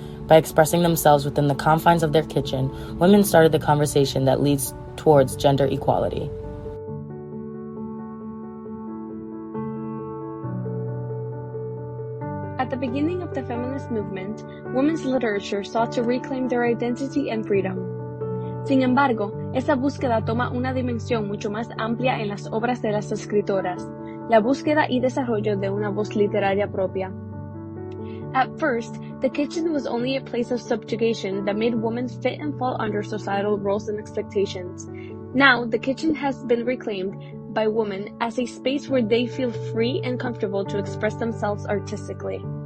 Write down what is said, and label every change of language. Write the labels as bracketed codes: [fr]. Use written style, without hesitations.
[en] By expressing themselves within the confines of their kitchen, women started the conversation that leads towards gender equality. At the beginning of the feminist movement, women's literature sought to reclaim their identity and freedom. [es] Sin embargo, esa búsqueda toma una dimensión mucho más amplia en las obras de las escritoras, la búsqueda y desarrollo de una voz literaria propia. [en] At first, the kitchen was only a place of subjugation that made women fit and fall under societal roles and expectations. Now, the kitchen has been reclaimed by women as a space where they feel free and comfortable to express themselves artistically.